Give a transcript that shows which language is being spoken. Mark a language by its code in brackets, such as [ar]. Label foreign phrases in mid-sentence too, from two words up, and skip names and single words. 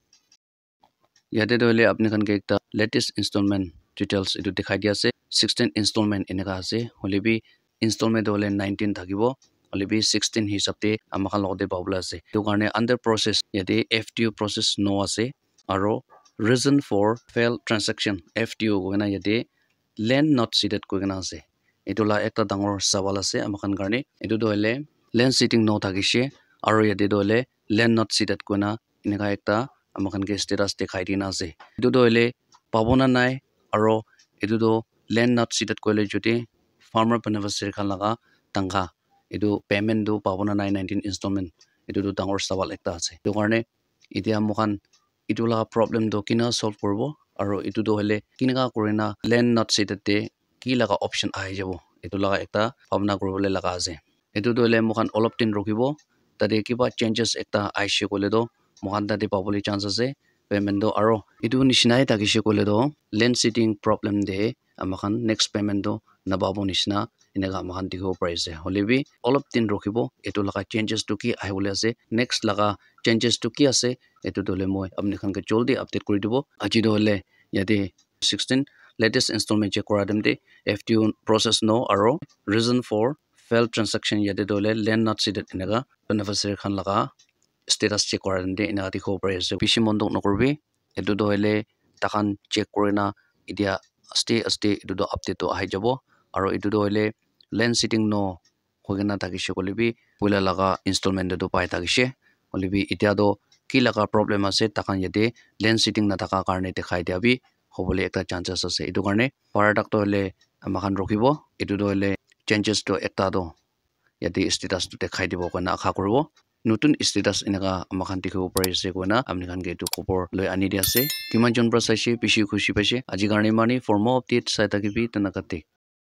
[nag] yate to hole apni khan ke ekta [en] latest installment details [nag] etu dikhai dia ase 16 installment eneka ase hole bi installment hole 19 thakibo hole bi 16 hisab te amakhan logote pabula ase to karne [en] under process [nag] yate [en] FTO process [nag] no ase aro [en] reason for failed transaction [nag] FTO koina yate [en] land not seated [nag] koina ase etu la ekta dangor sawal ase amakhan karne etu to hole [en] land sitting [nag] no thakishe aro yate to hole [en] land not seated [nag] koina eneka ekta amakhan ke status dekhai dina ase etu to hole pabona nai aro etu to [en] land not seated [nag] koile jodi [en] farmer beneficiary [nag] khan laga tangka etu payment do pabona nai 19 installment etu to dangor sawal ekta ase to karne etia mokhan etu laga problem do kina solve korbo aro etu to hole kinaka korina [en] land not seated [nag] te ki laga option ahi jabo etu laga ekta bhabna koribole laga ase etu to hole mokhan olop tin rokhibo tade kiba changes ekta aishe kole do mokhan tate pabole chance ase payment do aro etu nishnai takishe kole do [en] land sitting problem [nag] de amakhan [en] next payment [nag] do nababo nishna eneka amakhan dikhibo pare ase holebi olop tin rokhibo etu laga changes to ki ahibole ase next laga changes to ki ase etu dole moi apni khan ke joldi update kori dibo aji do hole yate 16 [en] latest installment check [nag] kora demte [en] FTO process [nag] no aro [en] reason for failed transaction [nag] yate dole [en] land not seated [nag] eneka beneficiary khan laga status check kora demte eneka dikhibo pare ase bishi mondok nokorbi etu do hole takhan check korina etia aste etu do update to ahi jabo aro etu do hole land sitting no hogena takishe kolebi poila laga installment do pai takishe holebi etia do ki laga problem ase takhan yate [en] land sitting [nag] na thaka karne dekhai dia bi hobole ekta chances ase etu karne paradak to hole amakhan rokhibo etu do hole changes to ekta do yate status to dekhai dibo koina akha koribo notun status eneka amakhan dikhibo pare ase koina amni khan ke etu khobor loi ani dia ase kiman jon pra saise bishi khushi paise aji karne mani [en] for more update [nag] sai takibi tanakate